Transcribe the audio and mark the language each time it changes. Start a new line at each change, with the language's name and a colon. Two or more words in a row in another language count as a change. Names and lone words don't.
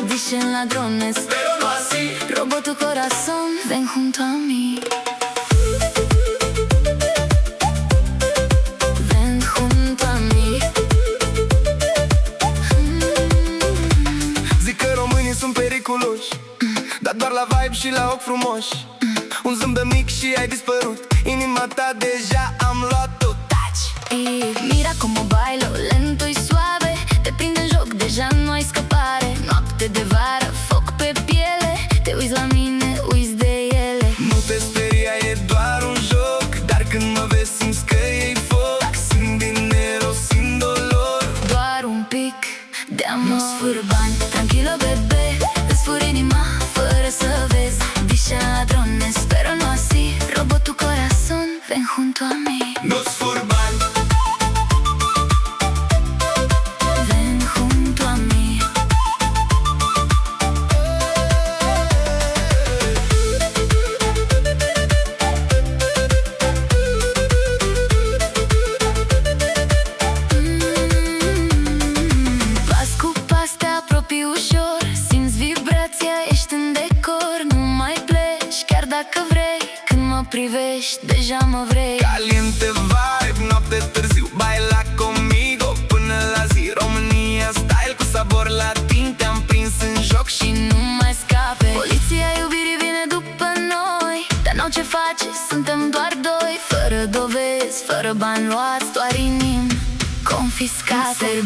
Spanish: dicen ladrones, pero no así. Robo tu corazón, ven junto a mí. Ven junto a mí.
Romanian: Zic că românii sunt periculoși, dar doar la vibe și la ochi frumoși. Un zâmbet mic și ai dispărut, inima ta deja am luat-o. Taci!
Spanish: Y mira como bailo, lento y suave.
Romanian: Te prinde în joc, deja nu ai scăpare. Noapte de vară, foc pe piele. Te uiți la mine, uiți de ele. Nu te speria, e doar un joc, dar când mă vezi simți că e foc. Simt dinero, simt dolor. Doar un pic de amor. Fără bani,
Spanish: tranquilo bebé.
Romanian: Îți fur inima fără să vezi.
Spanish: Dicen ladrones, pero no así. Robo tu corazón, ven junto a mí.
Romanian: Nu-ți fur bani,
Spanish: Ven junto a mí.
Romanian: Pas cu pas te apropii ușor. Simți vibrația, ești în decor. Nu mai pleci, chiar dacă vrei. Când mă privești, deja mă vrei. caliente vibe, noapte târziu,
Spanish: baila conmigo
Romanian: până la zi. România style cu
Spanish: sabor latin,
Romanian: te-am prins în joc și Nu mai scape. Poliția iubirii vine după noi, dar n-au ce face, suntem doar doi. Fără dovezi, fără bani luați, doar inimi confiscate.